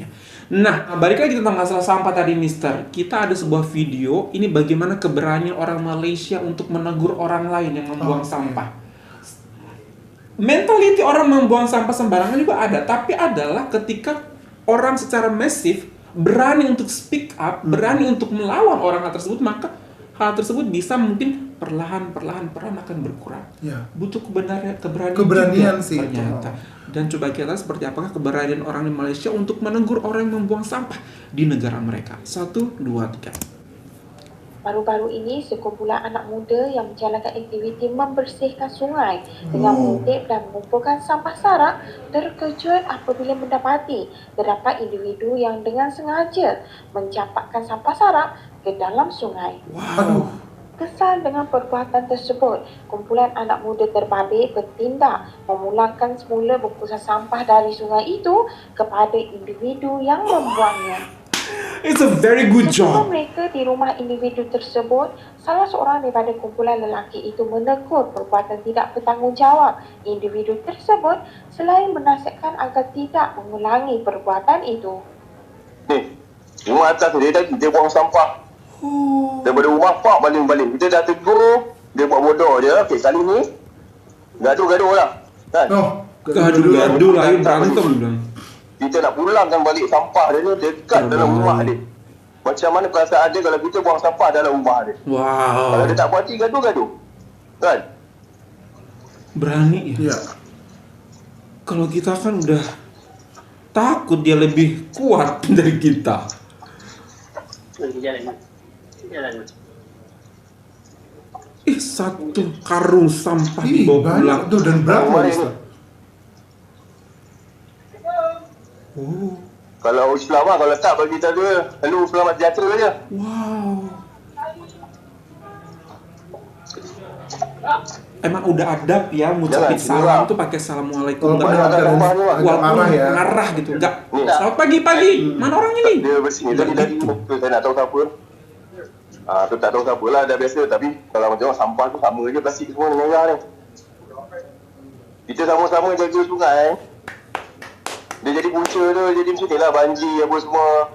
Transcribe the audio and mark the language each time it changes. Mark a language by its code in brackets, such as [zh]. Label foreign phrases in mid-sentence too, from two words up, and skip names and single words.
[id] Nah, balik lagi tentang masalah sampah tadi, Mister. Kita ada sebuah video, ini bagaimana keberanian orang Malaysia untuk menegur orang lain yang membuang sampah. Mentality orang membuang sampah sembarangan juga ada, tapi adalah ketika orang secara masif berani untuk [en] speak up, [id] berani untuk melawan orang hal tersebut, maka hal tersebut bisa mungkin perlahan akan berkurang. Butuh keberanian sih ternyata. Dan coba kita lihat seperti apakah keberanian orang di Malaysia untuk menegur orang yang membuang sampah di negara mereka. 1, 2, 3. [ms] Baru-baru ini, sekumpulan anak muda yang menjalankan aktiviti membersihkan sungai dengan mengutip dan mengumpulkan sampah sarap terkejut apabila mendapati terdapat individu yang dengan sengaja mencampakkan sampah sarap ke dalam sungai. Kesal dengan perbuatan tersebut, kumpulan anak muda terbabit bertindak memulangkan semula bungkusan sampah dari sungai itu kepada individu yang membuangnya. [en] It's a very good job. [ms] Ketika mereka di rumah individu tersebut, salah seorang daripada kumpulan lelaki itu menegur perbuatan tidak bertanggungjawab individu tersebut selain menasihatkan agar tidak mengulangi perbuatan itu. Rumah atas dia tadi dia buang sampah. Daripada rumah pak baling-baling. Kita dah tegur, dia buat bodoh je. Okey, kali ni gaduh-gaduh lah. Kan? [id] Gaduh lah, berantem bilang. [ms] Kita nak pulangkan balik sampah dia ni dekat dalam rumah dia. Macam mana perasaan dia kalau kita buang sampah dalam rumah dia? Kalau dia tak puas hati, gaduh-gaduh. Kan? [id] Berani ya? Kalau kita kan udah takut dia lebih kuat dari kita. [ms] Satu karung sampah dibawa pulang. [id] Banyak tuh, dan berapa Ustaz? [ms] Kalau Islam lah, kalau tak bagi kita dua, lalu selamat sejahtera je. Wow. [id] Emang udah adab ya ngucapin salam tuh pakai assalamualaikum. Agak marah ya. Marah gitu. Enggak. Selamat pagi. [ms] Mana orang ini? Dia bersih tadi saya nak tahu siapa. Tu tak tahu siapa lah, dah biasa. Tapi kalau macam sampah tu sama je plastik semua dengan merah ni. Kita sama-sama jaga sungai. Dia jadi punca tu, jadi macam ni lah banjir apa semua.